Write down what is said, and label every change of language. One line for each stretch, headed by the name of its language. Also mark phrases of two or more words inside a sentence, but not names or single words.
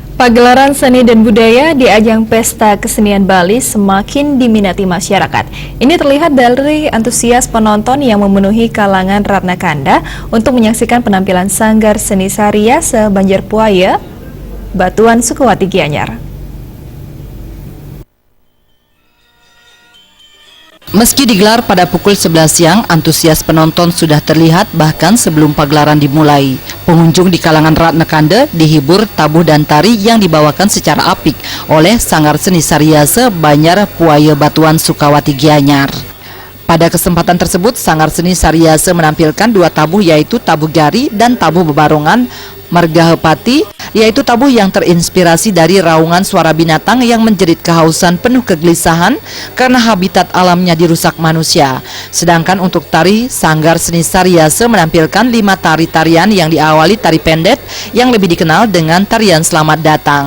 Indonesian: Pagelaran seni dan budaya di ajang Pesta Kesenian Bali semakin diminati masyarakat. Ini terlihat dari antusias penonton yang memenuhi kalangan Ratna Kanda untuk menyaksikan penampilan Sanggar Seni Saria se-Banjarpuaya, Batuan Sukawati Gianyar. Meski digelar pada pukul 11 siang, antusias penonton sudah terlihat bahkan sebelum pagelaran dimulai. Pengunjung di kalangan Ratna Kanda dihibur tabuh dan tari yang dibawakan secara apik oleh Sanggar Seni Saria se-Banjarpuaya Batuan Sukawati Gianyar. Pada kesempatan tersebut, Sanggar Seni Saria menampilkan dua tabuh, yaitu tabuh Gari dan tabuh Bebarongan Margahepati, yaitu tabuh yang terinspirasi dari raungan suara binatang yang menjerit kehausan penuh kegelisahan karena habitat alamnya dirusak manusia. Sedangkan untuk tari, Sanggar Seni Saria menampilkan 5 tari-tarian yang diawali tari pendet yang lebih dikenal dengan tarian Selamat Datang.